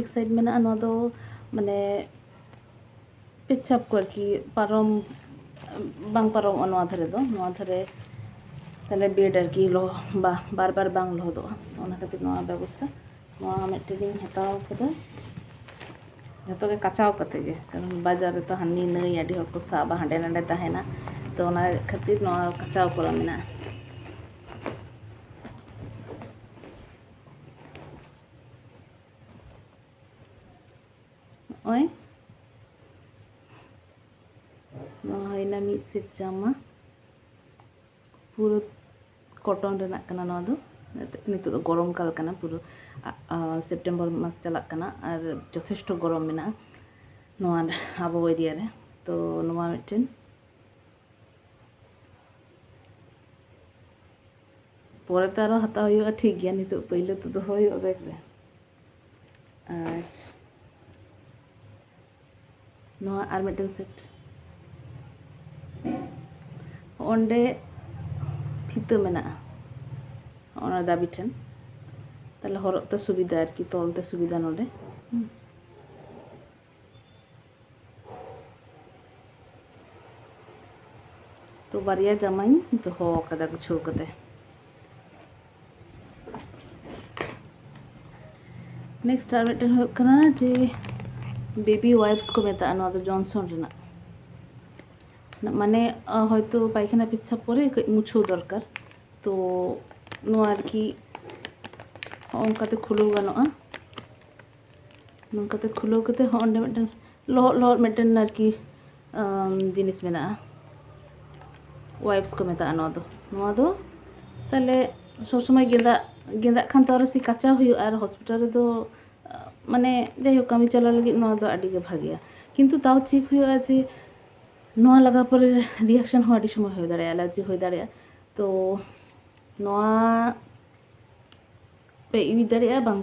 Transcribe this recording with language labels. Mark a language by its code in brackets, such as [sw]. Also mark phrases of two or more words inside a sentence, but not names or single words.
[sat] साइड मेना माने पेछाप को आरकी पारम बांग पारम धारे दो धारे ताले बेड आरकी लो बार बार बांग लहदोगा ओना खातिर व्यवस्था मिदटेन हताव कदा जो के काचाव कते गे कारण बाजार रे तो हानि नई आडी हर को साबा हांडे नांडे तहेना तो ओना खातिर काचाव करा मेना। ओय होइना मिद सेट जामा पूरा कॉटन रेना कना नितो दो गरम काल कना पूरा सेप्टेम्बर मास चला कना और यथेष्ट गरम मेना आबो एरिया रे तो मिटन परे तो आरो हता हुयुगा ठीक गया नितो पहिले तो दो हुयुगा बैग रे और मिटन सेट ओंडे फितो मेना ओना दाबी ठेन ताले हरते सुविधा आरकी तलते सुविधा नोडे तो बारिया जामाई दहो कदा गुछो कते। नेक्स्ट आर मिटन हुयुग कना जे [en] baby wipes [sat] को मेता जॉनसन रेना माने हयतो पायखाना पेछाब परे मुछो दरकार तो आरकी ओंकाते खुलो गानोआ नोंकाते खुलो कते ओंडे मिटन लहट मिटन आरकी जिनिस मेना वाइप्स को मेता ताले सब समय गेंदा खान तो सी काचा हुयुगा और हॉस्पिटल रे दो माने जाई कामी चला लगी आडी गे भागिया किंतु ताव चेक हुयुगा जे लगा पर रिएक्शन हो आडी समय हो दाड़े एलार्जी हो दाड़े तो पे यूज दाड़ेया